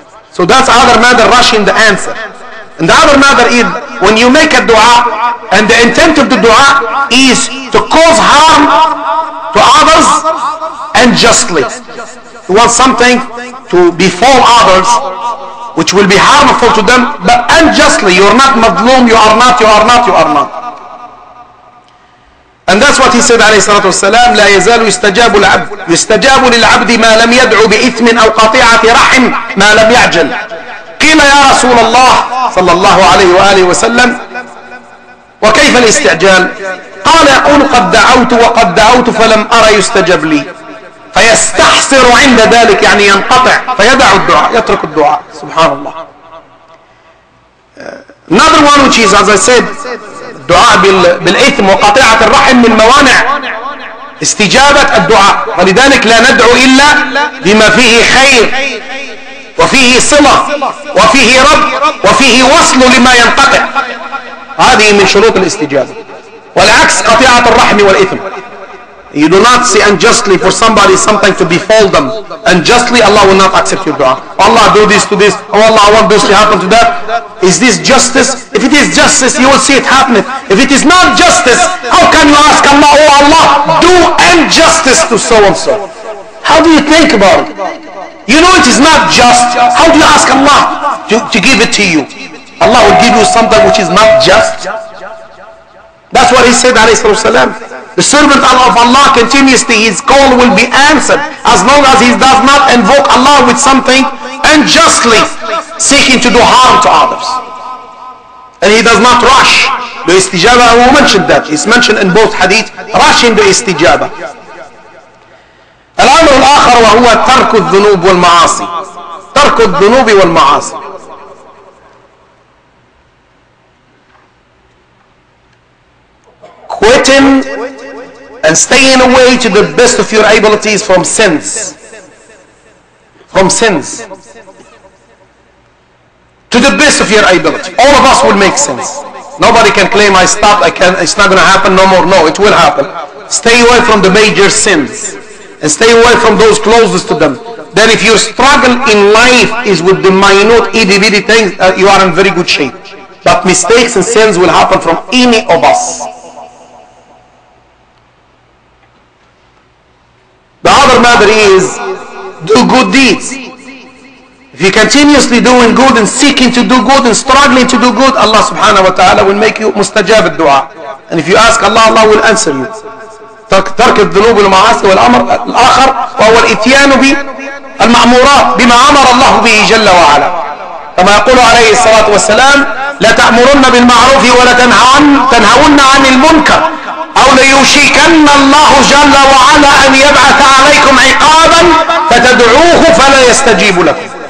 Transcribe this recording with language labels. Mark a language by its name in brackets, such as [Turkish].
[English] So that's other matter, rushing the answer. And the other matter is when you make a dua and the intent of the dua is to cause harm to others unjustly. You want something to befall others which will be harmful to them, but unjustly. You're not madloom, you are not. And that's what he said [Arabic] عليه الصلاة والسلام, لا يزال يستجاب العبد يستجاب للعبد ما لم يدعو بإثم أو قطيعة رحم ما لم يعجل. قيل يا رسول الله صلى الله عليه وآله وسلم وكيف الاستعجال؟ قال يقول قد دعوت وقد دعوت فلم أرى يستجب لي، فيستحسر عند ذلك، يعني ينقطع، فيدع الدعاء، يترك الدعاء. سبحان الله. [English] Another one which is, as I said, [Arabic] دعاء بالإثم وقطيعة الرحم من موانع استجابة الدعاء. ولذلك لا ندعو إلا بما فيه خير وفيه صلة وفيه رب وفيه وصل لما ينقطع. هذه من شروط الاستجابة. والعكس قطيعة الرحم والإثم. [English] You do not say unjustly for somebody something to befall them. Unjustly, Allah will not accept your dua. Allah, do this to this. Oh Allah, I want this to happen to that. Is this justice? If it is justice, you will see it happening. If it is not justice, how can you ask Allah, oh Allah, do injustice to so and so? How do you think about it? You know it is not just. How do you ask Allah to give it to you? Allah will give you something which is not just. That's what he said, alayhi salam. The servant of Allah continuously, his call will be answered as long as he does not invoke Allah with something unjustly seeking to do harm to others. And he does not rush the istijaba. We mentioned that. It's mentioned in both hadith, rushing the istijaba. [Arabic] الأمر الآخر وهو ترك الذنوب والمعاصي. ترك الذنوب والمعاصي. [English] Quitting and staying away to the best of your abilities from sins. From sins. To the best of your ability. All of us will make sins. Nobody can claim I stopped, it's not going to happen no more. No, it will happen. Stay away from the major sins. And stay away from those closest to them. Then if your struggle in life is with the minute, itty-bitty things, you are in very good shape. But mistakes and sins will happen from any of us. The other matter is, do good deeds. If you continuously doing good and seeking to do good and struggling to do good, Allah subhanahu wa ta'ala will make you mustajab al-dua. And if you ask Allah, Allah will answer you. [Arabic] ترك الذنوب والمعاصي والأمر الآخر وهو الإتيان بالمأمورات بما أمر الله به جل وعلا. كما يقول عليه الصلاة والسلام: لا تأمرن بالمعروف ولا تنهون عن المنكر أو ليوشكن الله جل وعلا أن يبعث عليكم عقابا فتدعوه فلا يستجيب لكم.